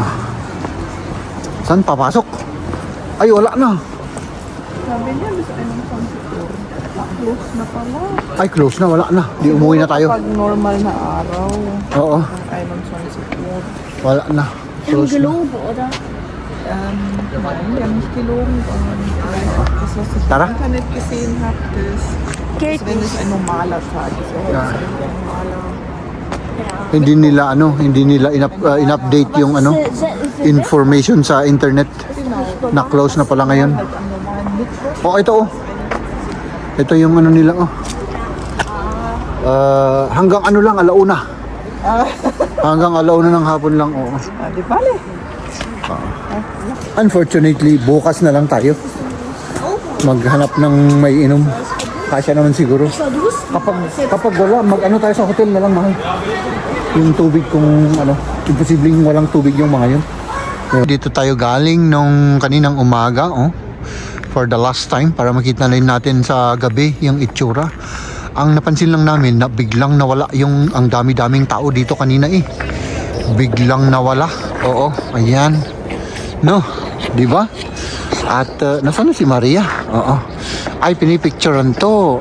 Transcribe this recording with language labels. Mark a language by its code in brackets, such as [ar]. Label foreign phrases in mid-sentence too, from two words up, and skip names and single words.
[tl] Saan papasok? Ay, wala na. Sabi niya, gusto ay ng Frankfurt. Close na pala. Ay, close na. Wala na. Di umuwi na tayo. Pag normal na araw. Oo. Ang Island Frankfurt. Wala na. Close na. [de] Geloven, oder? Nein, wir haben nicht gelogen. Das, was ich [tl] Tara. [de] im Internet gesehen habe, das Geht wenn es ein normaler Tag ist. Ja. Ja. Ein normaler. [tl] Hindi nila in-update yung information sa internet na close na pala ngayon. [de] Halt am normalen Mittwoch. [tl] Oh, ito Ito yung nila hanggang lang, alauna. Hanggang alauna ng hapon lang, Di bale. Unfortunately, bukas na lang tayo maghanap ng may inom. Kasya naman siguro. Kapag wala, tayo sa hotel na lang, mahal. Yung tubig kung imposibleng walang tubig yung mga yun. Dito tayo galing nung kaninang umaga, [en] for the last time, [tl] para makita na rin natin sa gabi yung itsura. Ang napansin lang namin na biglang nawala yung ang dami-daming tao dito kanina biglang nawala. Oo, ayan. No, di ba? At nasaan na si Maria? Oo. Ay, pinipicturean to.